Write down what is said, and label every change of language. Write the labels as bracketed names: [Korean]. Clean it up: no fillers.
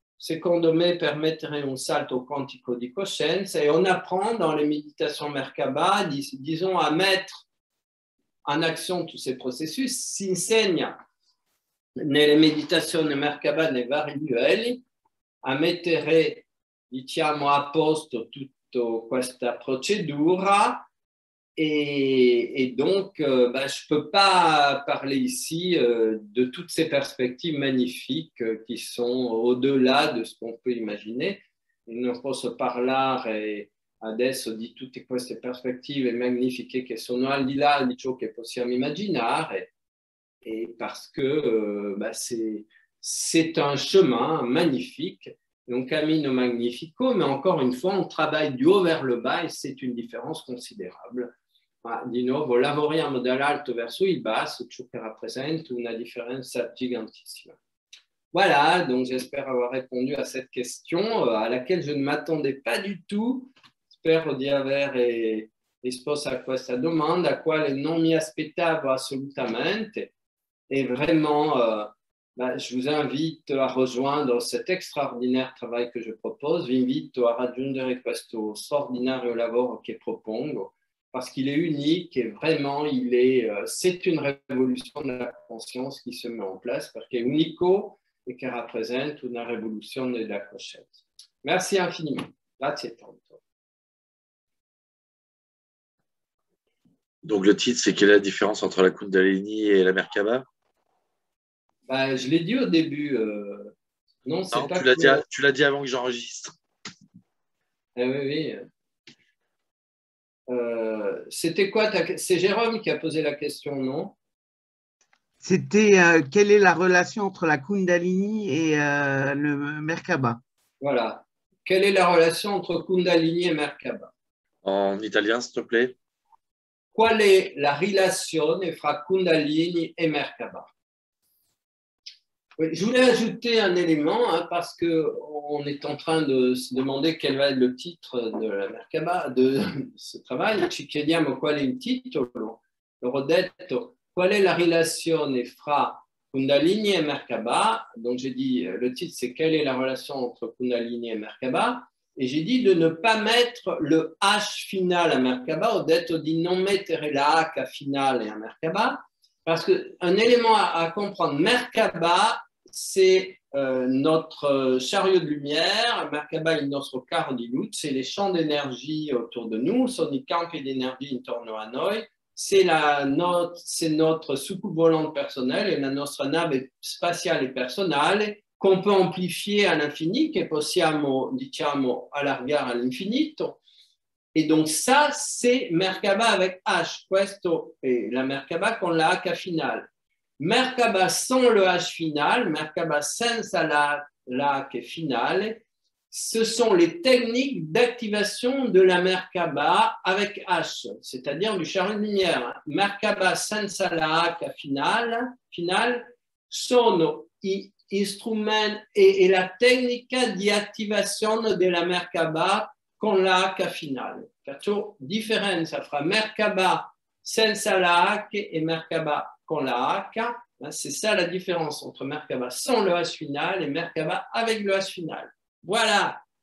[French] secondo me permettere un salto quantico di coscienza, et on apprend dans les méditations Merkaba, disons, à mettre en action tous ces processus. [Italian] Si insegna nelle meditazioni Merkaba nei vari livelli a mettere, diciamo, a posto tutta questa procedura. [French] Et donc, je ne peux pas parler ici de toutes ces perspectives magnifiques qui sont au-delà de ce qu'on peut imaginer. [Italian] Non posso parlare adesso di tutte queste prospettive magnifiche che sono al di là di ciò che possiamo immaginare, [French] et parce que c'est un chemin magnifique, [Italian] un cammino magnifico, [French] mais encore une fois, on travaille du haut vers le bas et c'est une différence considérable. [Italian] Di nuovo, lavoriamo dall'alto verso il basso, ciò che rappresenta una differenza gigantissima. [French] Voilà, donc j'espère avoir répondu à cette question à laquelle je ne m'attendais pas du tout. [Italian] Spero di aver risposto a questa domanda, a quale non mi aspettavo assolutamente. [French] Et vraiment, je vous invite à rejoindre cet extraordinaire travail que je propose. [Italian] Vi invito a raggiungere questo straordinario lavoro che propongo, [French] parce qu'il est unique et vraiment, c'est une révolution de la conscience qui se met en place, [Italian] perché è unico e che rappresenta una rivoluzione della coscienza. [French] Merci infiniment. [Italian] Grazie tanto. [French] Donc le titre, c'est quelle est la différence entre la Kundalini et la Merkaba? Je l'ai dit au début. Non, c'est pas tu l'as dit avant que j'enregistre. Oui. C'était quoi c'est Jérôme qui a posé la question, non? C'était quelle est la relation entre la Kundalini et le Merkaba? Voilà. Quelle est la relation entre Kundalini et Merkaba? En italien, s'il te plaît. [Italian] Qual è la relazione fra Kundalini et Merkaba? [French] Oui, je voulais ajouter un élément hein, parce qu'on est en train de se demander quel va être le titre de la Merkaba, de ce travail. [Italian] Ci chiediamo qual è il titolo. L'ho detto, qual è la relazione fra Kundalini et Merkaba? [French] Donc j'ai dit, le titre c'est quelle est la relation entre Kundalini et Merkaba? Et j'ai dit de ne pas mettre le H final à Merkaba, [Italian] ho detto di non mettere la H finale a Merkaba, [French] parce qu'un élément à comprendre, Merkaba, c'est notre chariot de lumière, [Italian] Merkaba è il nostro carro di luce, [French] c'est les champs d'énergie autour de nous, [Italian] sono i campi di energia intorno a noi, [French] c'est notre soucoupe volante personnelle et [Italian] la nostra nave spatiale personale [French] qu'on peut amplifier à l'infini, [Italian] che possiamo, diciamo, allargare all'infinito. [French] Et donc ça, c'est Merkaba avec H. [Italian] Questo è la Merkaba con la H finale. [French] Merkaba sans le H final, [Italian] Merkaba senza la H finale, [French] ce sont les techniques d'activation de la Merkaba avec H, c'est-à-dire du chariot de lumière. [Italian] Merkaba senza la H finale sono i strumenti e la tecnica di attivazione della Merkaba con la H finale. Perciò differenza fra Merkaba senza la H et Merkaba con la H. [French] C'est ça la différence entre Merkaba sans le H final et Merkaba avec le H final. Voilà.